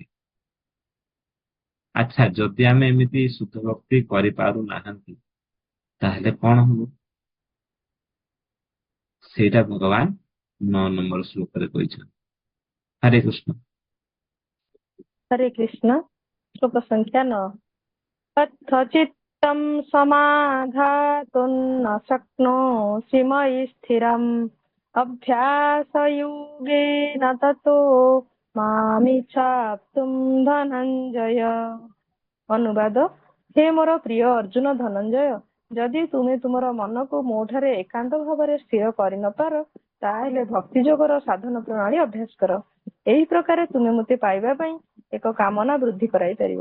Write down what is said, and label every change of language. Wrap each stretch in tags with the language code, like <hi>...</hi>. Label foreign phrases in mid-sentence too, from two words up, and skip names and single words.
<or>ଆଚ୍ଛା, ଯଦି ଆମେ ଏମିତି ଶୁଦ୍ଧ ଭକ୍ତି କରିପାରୁନାହାନ୍ତି ତାହେଲେ କଣ ହବ? ସେଇଟା ଭଗବାନ 9 ନମ୍ବର ଶ୍ଲୋକରେ କହିଛନ୍ତି। ହରେ କୃଷ୍ଣ। ହରେ କୃଷ୍ଣ। ଶ୍ଲୋକ ସଂଖ୍ୟା 9।</or> <sa>कथचित्तं समाधातुं न शक्नोषि मयि स्थिरम् अभ्यासयोगेन ततो मामिच्छाप्तुं ଧନଞ୍ଜୟ।</sa> <or>ଅନୁବାଦ, ହେ ମୋର ପ୍ରିୟ ଅର୍ଜୁନ ଧନଞ୍ଜୟ, ଯଦି ତୁମେ ତୁମର ମନକୁ ମୋଠାରେ ଏକାନ୍ତ ଭାବରେ ସ୍ଥିର କରିନପାର ତାହେଲେ ଭକ୍ତି ଯୋଗର ସାଧନ ପ୍ରଣାଳୀ ଅଭ୍ୟାସ କର। ଏହି ପ୍ରକାରେ ତୁମେ ମୋତେ ପାଇବା ପାଇଁ ଏକ କାମନା ବୃଦ୍ଧି କରାଇ ପାରିବ।</or>